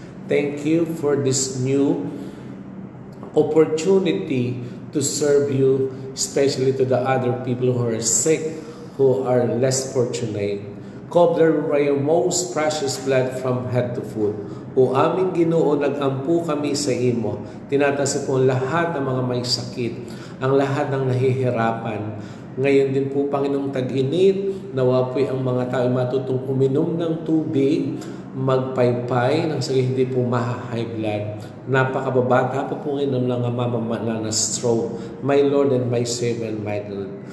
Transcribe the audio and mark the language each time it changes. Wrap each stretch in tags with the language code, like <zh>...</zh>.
<en>Thank you for this new opportunity to serve you, especially to the other people who are sick, who are less fortunate. Cover by your most precious blood from head to foot.</en> <ceb>O aming Ginoo, nag-ampu kami sa imo.</ceb> <tl>Tinatasa po lahat ng mga may sakit, ang lahat ng nahihirapan. Ngayon din po, Panginoong tag-init, nawa po'y ang mga tao matutong uminom ng tubig, magpaypay, nang sige hindi po maha-high blood. Napakababata po ngayon ng mga mamamana na stroke.</tl> <en>My Lord and my Savior and my Lord.</en>